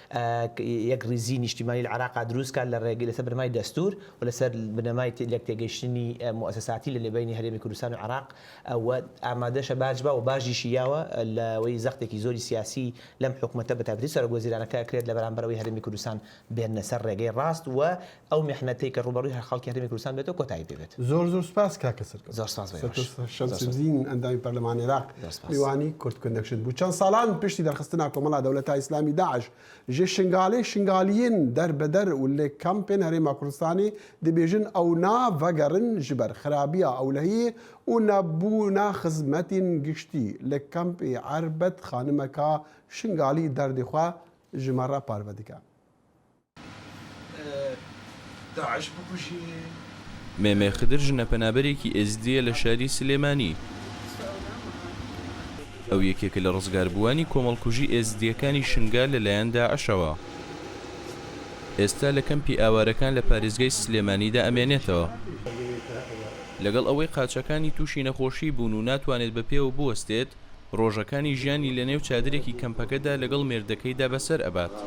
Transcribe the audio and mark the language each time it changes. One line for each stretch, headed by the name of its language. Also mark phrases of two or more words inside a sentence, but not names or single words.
Central Kurdish: یەک ریزی نیشتیمانی العراق دروستکە لە ڕێگەی لەسەر بنەمای دەستور و لەسەر بنەمای لەک تێگەیشتنی مؤسساتی لە لێبەینی هەرێمی کوردستان و عراق و ئامادەشە باش بە و باشیشی یاوە لەوەی زەختێکی زۆری سیاسی لەم حکومەتە بە تایبەتی سەرۆکوەزیرانەکە کرێت لە بەرامبەرەوەی هەرێمی کوردستان بێنە سەر ڕێگەی ڕاست و ئەو میحنەتەی کە ڕوبەڕووی هەر خەڵکی هەرێمی کوردستان بێتەوە کۆتایی پێ بێت زۆر سپاس کاکە سەرکەوت زۆر سپاس شەمسدین ئەندامی پەرلەمانی عێراق میوانی کورتکردنەکشت بوو
Kurdish: چەند ساڵان پشتی دەرخستنا کۆمەڵا دەوڵەتە ئیسلامی داعش ژێ شنگالیین دەربەدەر و لێ کەمپێن هەرێما کوردستانی دەبێژن ئەو ناڤەگەڕن ji ber xerabiya ewlehiyê û nebûna xizmetên giştî li kempê Erbet xanimeka şingalî derdê xwe ji me re parve dike.
Central Kurdish: مێمێ خدر ژنە پەنابەرێکی ئێزدیە لە شاری سلێمانی ئەو یەکێکە لە ڕزگاربووانی کۆمەڵکوژی ئێزدیەکانی شنگال لەلایەن داعشەوە ئێستا لە کەمپی ئاوارەکان لە پارێزگای سلێمانیدا ئەمێنێتەوە لەگەڵ ئەوەی قاچەکانی تووشی نەخۆشی بوون و ناتوانێت بە پێوە بوەستێت ڕۆژەکانی ژیانی لە نێو چادرێکی کەمپەکەدا لەگەڵ مێردەکەیدا بەسەر ئەبات